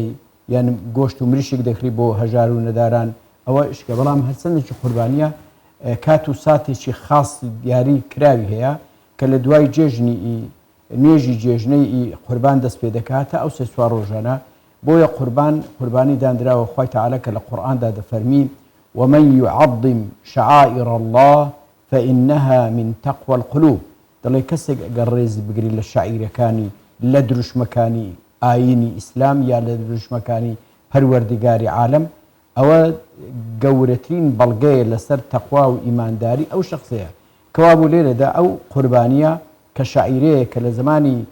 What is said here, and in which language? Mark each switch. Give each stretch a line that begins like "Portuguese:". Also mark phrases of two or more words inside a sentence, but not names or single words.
Central Kurdish: یان گۆشت و مریشێک دەکری بۆ هەژار و نەداران ئەوە شکە بەڵام هەرچەندێکی قوربانیە کات و ساتێکی خاص دیاری کراوی هەیە کە لە دوای جێژنی نوێژی جێژنەی قوربان دەست پێ دەکاتە ئەو سێ چوار ڕۆژانە بۆیە قوربانی دانراوە خوای تەعالە کە لە قورئاندا دەفەرمی
Arabic: ومن يعظم شعائر الله فإنها من تقوى القلوب
Central Kurdish: دەڵێ کەسێک ئەگەر ڕێز بگری لە شاعیرەکانی لە دروشمەکانی ئاینی ئیسلام یا لە دروشمەکانی پەروەردگاری عالم ئەوە گەورەترین بەڵگەیە لەسەر تەقوا و ئیمانداری ئەو شخصەیە کەوا بوو لێرەدا ئەو قوربانیە کە شاعیرەیە کە لە زمانی